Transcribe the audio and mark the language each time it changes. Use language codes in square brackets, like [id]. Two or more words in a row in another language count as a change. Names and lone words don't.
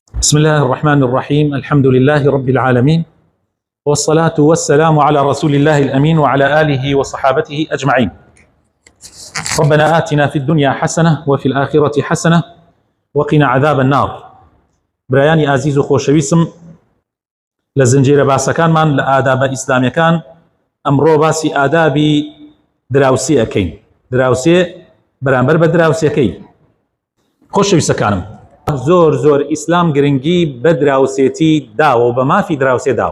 [ar] بسم الله الرحمن الرحيم. الحمد لله رب العالمين، والصلاة والسلام على رسول الله الأمين وعلى آله وصحابته أجمعين. ربنا آتنا في الدنيا حسنة وفي الآخرة حسنة وقنا عذاب النار. [ckb] برایانی عزیز و خۆشەویستم، لە زنجیرە باسەکانمان لە ئادابە ئیسلامیەکان ئەمڕۆ باسی ئادابی دراوسێ ئەکەین. دراوسێ بەرامبەر بە دراوسێکەی. خۆشەویستەکانم، زۆر ئیسلام گرنگی بە دراوسێتی داوە و بە مافی دراوسێ داوە.